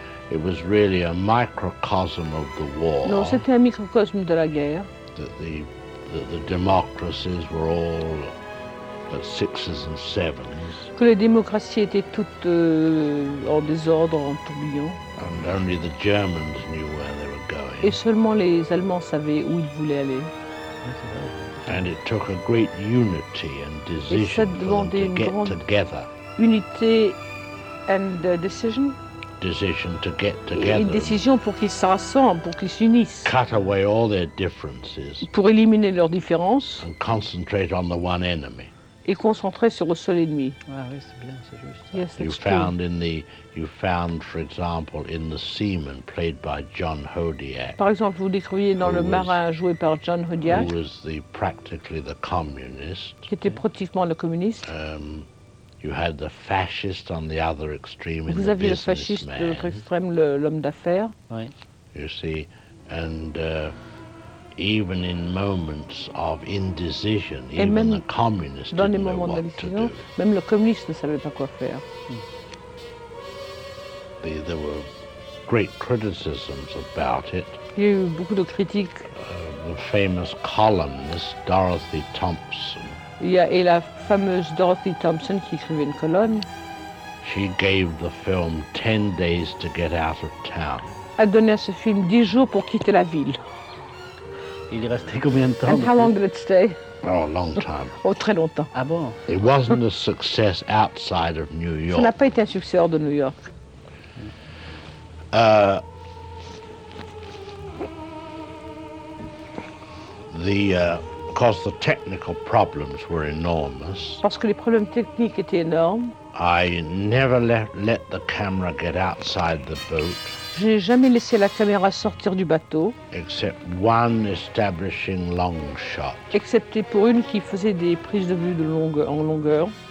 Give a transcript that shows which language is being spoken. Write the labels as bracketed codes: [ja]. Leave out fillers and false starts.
[en] It was really a microcosm of the war. [fr] Non, c'était un microcosme de la guerre. [en] The democracies were all at sixes and sevens. [fr] Que les démocraties étaient toutes en désordre, en tourbillon. [en] And only the Germans knew where they were going. [fr] Et seulement les Allemands savaient où ils voulaient aller. [en] And it took a great unity and decision [fr] et ça demandait [en] for them to get together. Unité and decision. Decision to get together. [fr] Une décision pour qu'ils se rassemblent, pour qu'ils s'unissent. [en] Cut away all their differences. [fr] Pour éliminer leurs différences. [en] And concentrate on the one enemy. [fr] Et concentrer sur le seul ennemi. Ah, oui, c'est bien, c'est juste. [en] you found, for example, in the seaman played by John Hodiak. [fr] Par exemple, vous décriviez dans le marin joué par John Hodiak. [en] Who was practically the communist. [fr] Qui était pratiquement le communiste. [en] You had the fascist on the other extreme. [fr] Vous aviez le fasciste de l'autre extrême, l'homme d'affaires. Oui. [en] You see, and even in moments of indecision, [fr] et [en] even the communist [fr] dans [en] didn't [fr] les moments [en] know what to do. [fr] Même le communiste ne savait pas quoi faire. [en] There were great criticisms about it. [fr] Il y a eu beaucoup de critiques. [en] The famous columnist Dorothy Thompson. [fr] Et la fameuse Dorothy Thompson qui écrivait une colonne. [en] She gave the film 10 days to get out of town. [fr] A donné à ce film 10 jours pour quitter la ville. Il est resté combien de temps? [en] And how long did it stay? Oh, a long time. [fr] Oh, très longtemps. Ah bon? [en] It wasn't a success outside of New York. [fr] Ça n'a pas été un succès hors de New York. [en] Because the technical problems were enormous. [fr] Parce que les problèmes techniques étaient énormes. [en] I never let the camera get outside the boat. [fr] J'ai jamais laissé la caméra sortir du bateau. [en] Except one establishing long shot. [fr] Excepté pour une qui faisait des prises de vue de longueur en longueur.